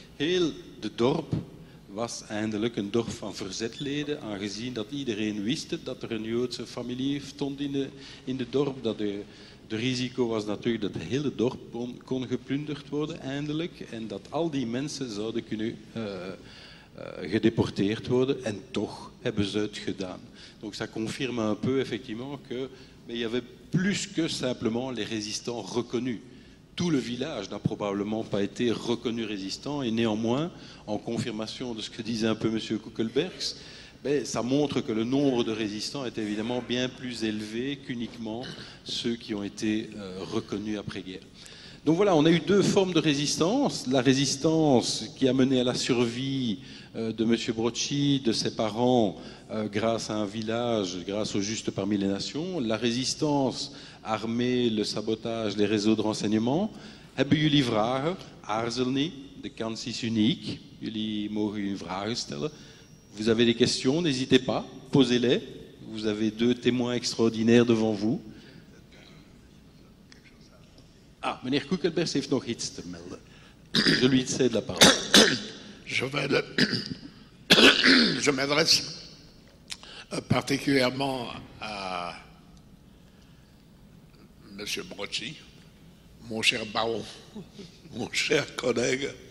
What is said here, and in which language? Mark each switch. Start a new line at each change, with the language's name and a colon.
Dutch: Heel de dorp was eindelijk een dorp van verzetleden, aangezien dat iedereen wist dat er een Joodse familie stond in de dorp. Dat de risico was natuurlijk dat het hele dorp kon geplunderd worden eindelijk, en dat al die mensen zouden kunnen gedeporteerd worden, en toch hebben ze het gedaan.
French: Donc ça confirme un peu effectivement qu'il y avait plus que simplement les résistants reconnus. Tout le village n'a probablement pas été reconnu résistant, et néanmoins, en confirmation de ce que disait un peu M. Kuckelbergs, ça montre que le nombre de résistants est évidemment bien plus élevé qu'uniquement ceux qui ont été reconnus après-guerre. Donc voilà, on a eu 2 formes de résistance. La résistance qui a mené à la survie de M. Brocci, de ses parents, grâce à un village, grâce au juste parmi les nations. La résistance armée, le sabotage, les réseaux de renseignement.
Dutch: Hebben jullie vragen? Aarzel niet, de kans is uniek. Jullie mogen jullie vragen stellen.
French: Vous avez des questions, n'hésitez pas, posez-les. Vous avez 2 témoins extraordinaires devant vous.
Dutch: Ah, meneer Koekelbers heeft nog iets te melden.
French: Je lui cède la parole. Je m'adresse particulièrement à M. Brocci, mon cher baron, mon cher collègue.